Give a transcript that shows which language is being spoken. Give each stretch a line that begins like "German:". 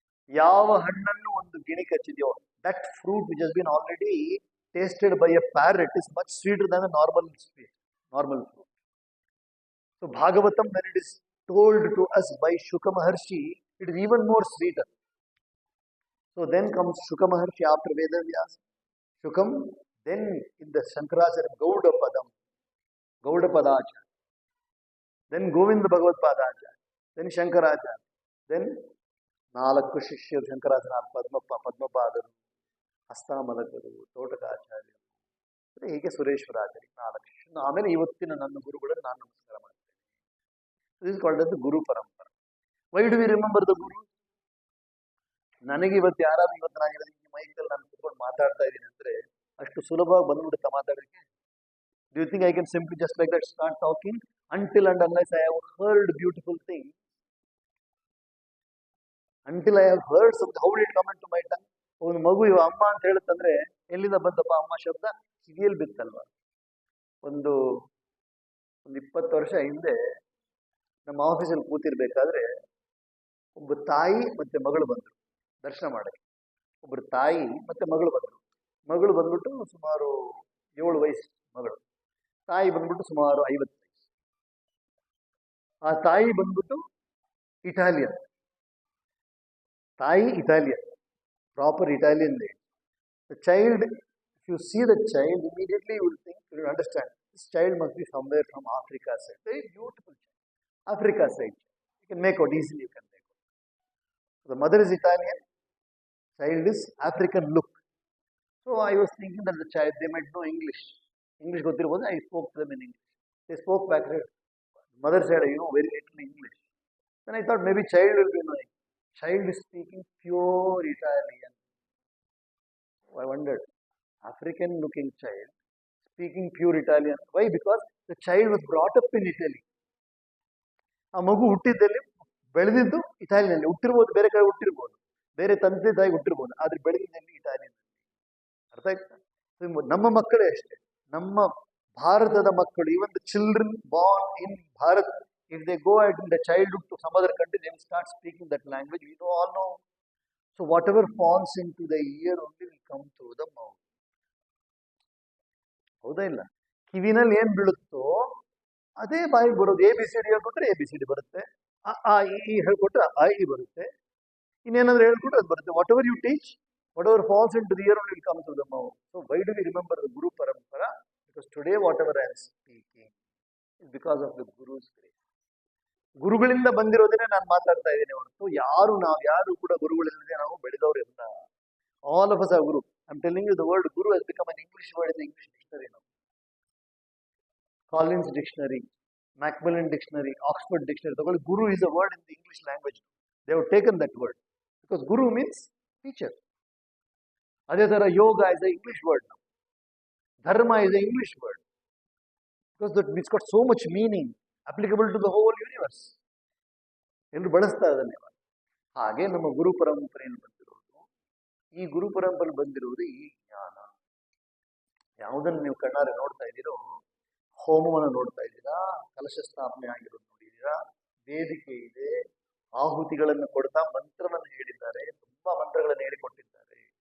Kannada: ಯಾವ ಹಣ್ಣನ್ನು ಒಂದು ಗಿಣಿ ಕಚ್ಚಿದೆಯೋ,
English: That fruit which has been already tasted by a parrot is much sweeter than a normal fruit. So Bhagavatam, when it is told to us by Shuka Maharshi, it is even more sweeter. So then comes Shuka Maharshi after Vedavyasa. Shukam, then in the Shankaracharya Gaudapadacharya, then Govinda Bhagavad Padacharya, then Shankaracharya, then
Kannada: ನಾಲ್ಕು ಶಿಷ್ಯರು
English: ಶಂಕರಾಚಾರ್ಯ, ಪದ್ಮಪಾದರು, ಹಸ್ತಾಮಲಕರು, ತೋಟಕಾಚಾರ್ಯರು, ಹೀಗೆ ಸುರೇಶ್ವರಾಚಾರ್ಯ,
Kannada: 4 ಶಿಷ್ಯರು. ಆಮೇಲೆ ಇವತ್ತಿನ ನನ್ನ ಗುರುಗಳನ್ನು ನಾನು ನಮಸ್ಕಾರ ಮಾಡ್ತೇನೆ.
English: this called as
Kannada: ಗುರು ಪರಂಪರೆ.
English: Why do we remember the guru?
Kannada: ನನಗೆ ಇವತ್ತು ಯಾರಾದ್ರೂ ಇವತ್ತು ನಾನು ಹೇಳಿದ ಮೈಕಲ್ಲಿ ನಾನು ಕುತ್ಕೊಂಡು ಮಾತಾಡ್ತಾ ಇದ್ದೀನಿ ಅಂದ್ರೆ ಅಷ್ಟು ಸುಲಭವಾಗಿ ಬಂದ್ಬಿಡುತ್ತಾ ಮಾತಾಡೋಕ್ಕೆ?
English: Do you think I can simply just like that start talking until and unless I have heard beautiful things? Until I have heard something, how will it come into my tongue?
Kannada: ಒಂದು ಮಗು ಇವ ಅಮ್ಮ ಅಂತ ಹೇಳುತ್ತಂದ್ರೆ ಎಲ್ಲಿಂದ ಬಂತಪ್ಪ ಅಮ್ಮ ಶಬ್ದ? ಕಿವಿಯಲ್ಲಿ ಬಿತ್ತಲ್ವ. ಒಂದು 20 ವರ್ಷ ಹಿಂದೆ ನಮ್ಮ ಆಫೀಸಲ್ಲಿ ಕೂತಿರ್ಬೇಕಾದ್ರೆ ಒಬ್ಬ ತಾಯಿ ಮತ್ತೆ ಮಗಳು ಬಂದರು ದರ್ಶನ ಮಾಡಕ್ಕೆ. ಒಬ್ಬರು ತಾಯಿ ಮತ್ತೆ ಮಗಳು ಬಂದ್ಬಿಟ್ಟು ಸುಮಾರು 7 ವಯಸ್ಸು ಮಗಳು, ತಾಯಿ ಬಂದ್ಬಿಟ್ಟು ಸುಮಾರು 50 ವಯಸ್ಸು. ಆ ತಾಯಿ ಬಂದ್ಬಿಟ್ಟು ಇಟಾಲಿಯನ್ ತಾಯಿ, Italian, proper Italian lady.
English: The child you see the child, immediately you will think, you will understand, this child must be somewhere from Africa side. Very beautiful child. Africa side. You can make out easily, you can make out. The mother is Italian, child is African look. So I was thinking that the child, they might know English.
Kannada: English ಗೊತ್ತಿರಬಹುದು.
English: I spoke to them in English. They spoke back. Mother said, very little English. Then I thought maybe child will be knowing. Child is speaking pure Italian. So I wondered, African looking child speaking pure Italian. Why? Because the child was brought up in Italy.
Kannada: ಆ ಮಗು ಹುಟ್ಟಿದ್ದಲ್ಲಿ ಬೆಳೆದಿದ್ದು ಇಟಾಲಿಯಲ್ಲಿ ಹುಟ್ಟಿರ್ಬೋದು, ಬೇರೆ ಕಡೆ ಹುಟ್ಟಿರ್ಬೋದು, ಬೇರೆ ತಂದೆ ತಾಯಿ ಹುಟ್ಟಿರ್ಬೋದು, ಆದ್ರೆ ಬೆಳೆದಿದ್ದಲ್ಲಿ Italian. ಅರ್ಥ ಆಯ್ತಾ? ನಮ್ಮ ಮಕ್ಕಳೇ ಅಷ್ಟೇ, ನಮ್ಮ ಭಾರತದ ಮಕ್ಕಳು,
English: Even the children born in Bharat, if they go out in the childhood to some other country, they will start speaking that language. We all know. So whatever falls into the ear only will come through the mouth.
Kannada: ಹೌದಾ ಇಲ್ಲ? ಕಿವಿನಲ್ಲಿ ಏನ್ ಬೀಳುತ್ತೋ ಅದೇ ಬಾಯಿಗೆ ಬರೋದು. ABCD ಹೇಳ್ಕೊಟ್ರೆ ABCD ಬರುತ್ತೆ, ಆ ಈ ಹೇಳ್ಕೊಟ್ರೆ I ಬರುತ್ತೆ, ಇನ್ನೇನಾದ್ರೂ ಹೇಳ್ಕೊಟ್ರೆ ಅದು ಬರುತ್ತೆ.
English: Whatever you teach, whatever falls into the ear will come through the mouth. So why do we remember the Guru Parampara? Because today whatever I am speaking is because of the Guru's grace.
Kannada: ಗುರುಗಳಿಂದ ಬಂದಿರೋದನ್ನೇ ನಾನು ಮಾತಾಡ್ತಾ ಇದ್ದೇನೆ ಹೊರತು ಯಾರು ಕೂಡ ಗುರುಗಳಿಲ್ಲದೆ ನಾವು ಬೆಳೆದವರೆಲ್ಲ.
English: All of us are Guru. I'm telling you, the word Guru has become an English word in the English dictionary now. Collins Dictionary, Macmillan Dictionary, Oxford Dictionary. The word Guru is a word in the English language. They have taken that word because Guru means teacher.
Kannada: ಅದೇ ತರ
English: Yoga is an English word now. Dharma is an English word because it's got so much meaning applicable to the whole universe.
Kannada: ಎಲ್ಲರೂ ಬಳಸ್ತಾ ಇದ್ದಾನೆ. ಹಾಗೆ ನಮ್ಮ ಗುರು ಪರಂಪರೆಯಲ್ಲಿ ಬಂದಿರೋದು, ಈ ಗುರು ಪರಂಪರೆ ಬಂದಿರುವುದು ಈ ಜ್ಞಾನ. ಯಾವುದನ್ನು ನೀವು ಕಣ್ಣಾರೆ ನೋಡ್ತಾ ಇದ್ದೀರೋ, ಹೋಮವನ್ನು ನೋಡ್ತಾ ಇದ್ದೀರಾ, ಕಲಶ ಸ್ಥಾಪನೆ ಆಗಿರೋದು ನೋಡಿದ್ದೀರಾ, ವೇದಿಕೆ ಇದೆ, ಆಹುತಿಗಳನ್ನು ಕೊಡ್ತಾ ಮಂತ್ರವನ್ನು ಹೇಳಿದ್ದಾರೆ, ತುಂಬಾ ಮಂತ್ರಗಳನ್ನು ಹೇಳಿಕೊಟ್ಟಿದ್ದಾರೆ.